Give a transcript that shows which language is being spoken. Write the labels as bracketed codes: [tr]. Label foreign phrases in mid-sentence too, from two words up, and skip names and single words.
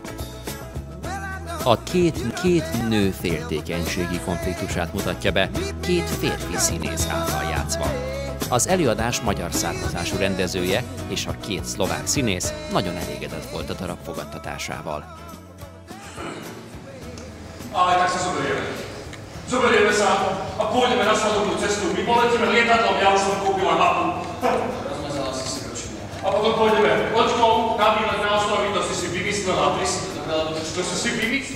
[hu] A két nő féltékenységi konfliktusát mutatja be, 2 férfi színész által játszva. Az előadás magyar származású rendezője és a 2 szlovák színész nagyon elégedett volt a darab fogadtatásával. [sk] Zoberieme sa a pôjdeme na svadobnú cestu. My poletíme lietadlom, ja už som kúpila mapu. A potom pôjdeme loďkou na výlet na ostrovy, to si vymyslela. To si vymyslela.